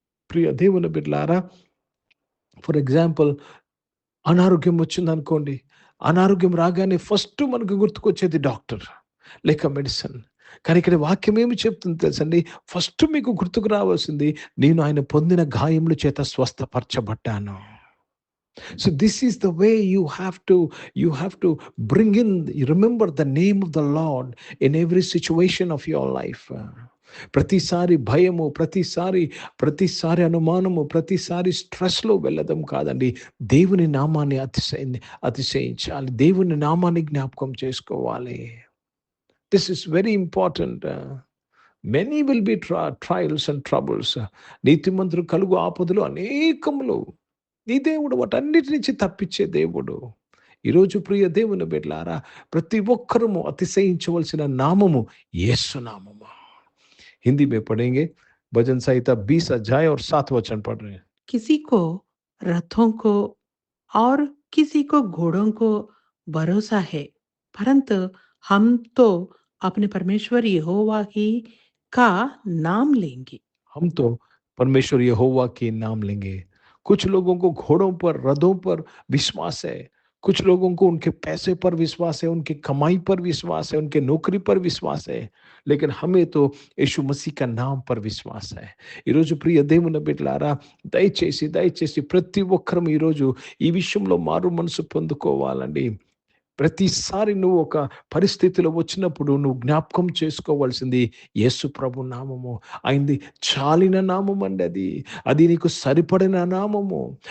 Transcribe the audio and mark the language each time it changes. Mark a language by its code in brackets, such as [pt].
[te] ప్రియ దేవుని బిడ్డలారా, for example అనారోగ్యం వచ్చిందనుకోండి. అనారోగ్యం రాగానే ఫస్ట్ మనకు గుర్తుకొచ్చేది డాక్టర్ లేక మెడిసిన్. కానీ ఇక్కడ వాక్యం ఏమి చెప్తుంది తెలుసండి? ఫస్ట్ మీకు గుర్తుకు రావాల్సింది, నేను ఆయన పొందిన గాయముల చేత స్వస్థపరచబడ్డాను. [en] So this is the way you have to bring in, remember the name of the Lord in every situation of your life. [te] ప్రతిసారి భయము, ప్రతిసారి అనుమానము, ప్రతిసారి స్ట్రెస్లో వెళ్ళడం కాదండి. దేవుని నామాన్ని అతిశయించాలి. దేవుని నామాన్ని జ్ఞాపకం చేసుకోవాలి. [en] This is very important. Many will be trials and troubles. [te] నీతిమంతులు కలుగు ఆపదలు అనేకములు. నీ దేవుడు వాటన్నిటి నుంచి తప్పించే దేవుడు. ఈరోజు ప్రియ దేవుని బిడ్డలారా, ప్రతి ఒక్కరము అతిశయించవలసిన నామము యేసు నామము. [hi] हिंदी में पढ़ेंगे। भजन संहिता 20 अध्याय और 7 वचन पढ़ रहे हैं। किसी को रथों को और किसी को घोड़ों को भरोसा है, परंतु हम तो अपने परमेश्वर यहोवा की का नाम लेंगे. हम तो परमेश्वर यहोवा के नाम लेंगे. कुछ लोगों को घोड़ों पर, रथों पर विश्वास है, कुछ लोगों को उनके पैसे पर विश्वास है, उनकी कमाई पर विश्वास है, उनके नौकरी पर विश्वास है, लेकिन हमें तो यीशु मसीह का नाम पर విశ్వాస. [te] ఈరోజు ప్రియ దేవుని బిడ్డలారా, దయచేసి ప్రతి ఒక్కరం ఈరోజు ఈ విషయంలో మారు మనసు పొందుకోవాలండి. ప్రతిసారి నువ్వు ఒక పరిస్థితిలో వచ్చినప్పుడు నువ్వు జ్ఞాపకం చేసుకోవాల్సింది యేసు ప్రభు నామము. ఆయనది చాలిన నామం అండి. అది నీకు సరిపడిన నామము.